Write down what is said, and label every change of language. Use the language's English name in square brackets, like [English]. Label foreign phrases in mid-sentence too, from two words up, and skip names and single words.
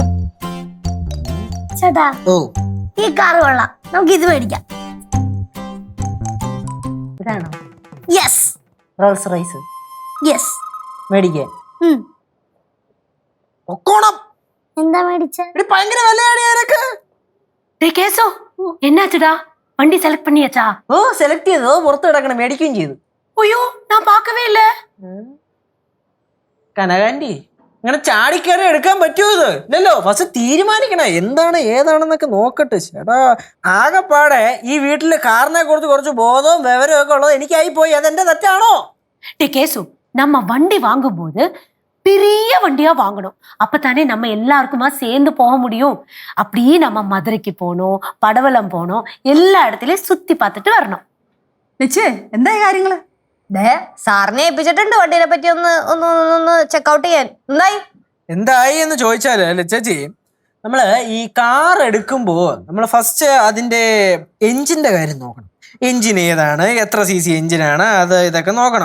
[Malayalam] ചേട്ടാ ഓ ഈ കാർ കൊള്ളാം, നമുക്ക് ഇത് മേടിക്കാം. ഇതാണോ യെസ് റോൾസ് റോയ്സ് യെസ്. മേടിക്കാൻ? ഒക്കോണം. എന്താ മേടിച്ച? ഭയങ്കര വിലയാണ് അതിനൊക്കെ. [Tamil] டேய் கேசோ என்னாச்சுடா? வண்டி செலக்ட் பண்ணியாச்சா? [Malayalam] ഓ സെലക്ട് ചെയ്തോ, പുറത്ത് കിടക്കണം, മേടിക്കുകയും ചെയ്തു. [Tamil] ஐயோ நான் பார்க்கவே இல்ல. [Malayalam] കനകാന്റി ഇങ്ങനെ ചാടിക്കയറി എടുക്കാൻ പറ്റുമോ? ഇത് ഇല്ലല്ലോ. ഫസ്റ്റ് തീരുമാനിക്കണേ എന്താണ് ഏതാണെന്നൊക്കെ നോക്കട്ടെ. ചേട്ടാ ആകെപ്പാടെ ഈ വീട്ടില് കാറിനെ കുറിച്ച് കുറച്ച് ബോധവും വിവരവും ഒക്കെ ഉള്ളത് എനിക്കായി പോയി. അതെന്റെ തെറ്റാണോ? [Tamil] டேய் கேசு, நம்ம வண்டி வாங்கும்போது பெரிய வண்டியா வாங்கணும். அப்பதானே நம்ம எல்லாருக்குமா சேர்ந்து போக முடியும். அப்படியே நம்ம மதுரைக்கு போனோம், படவலம் போனோம், எல்லா இடத்துலயும் சுத்தி பார்த்துட்டு வரணும். [Malayalam] ലച്ചേ എന്തായി കാര്യങ്ങള്? സാറിനെ ഏൽപ്പിച്ചിട്ടുണ്ട് വണ്ടീനെ പറ്റി ഒന്ന് ചെക്കൗട്ട് ചെയ്യാൻ. എന്തായി എന്ന് ചോദിച്ചാല് അല്ലേ ചേച്ചി, നമ്മള് ഈ കാർ എടുക്കുമ്പോ നമ്മൾ ഫസ്റ്റ് അതിന്റെ എഞ്ചിന്റെ കാര്യം നോക്കണം. എഞ്ചിൻ ഏതാണ്, എത്ര CC എഞ്ചിനാണ്, അത് ഇതൊക്കെ നോക്കണം.